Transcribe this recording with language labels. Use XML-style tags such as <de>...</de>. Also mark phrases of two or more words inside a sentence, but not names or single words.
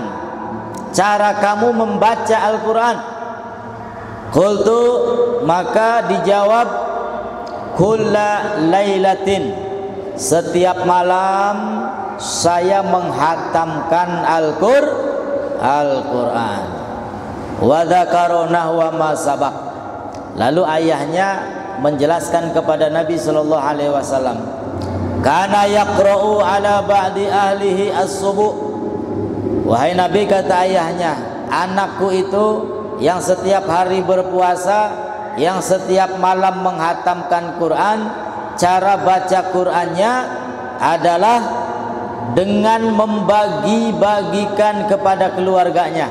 <id>Cara kamu membaca Al-Quran? Qultu, maka dijawab,</id> <ar>كل ليلة,</ar> <id>setiap malam saya menghatamkan Al-Quran.</id> <ar>وذكر نحو ما سبق.</ar> <id>Lalu ayahnya menjelaskan kepada Nabi</id> <ar>صلى الله عليه وسلم, كان يقرأ على بعض أهله السبع.</ar> <id>Wahai Nabi, kata ayahnya, anakku itu yang setiap hari berpuasa, yang setiap malam menghatamkan Quran, cara baca Qurannya adalah dengan membagi-bagikan kepada keluarganya.</id>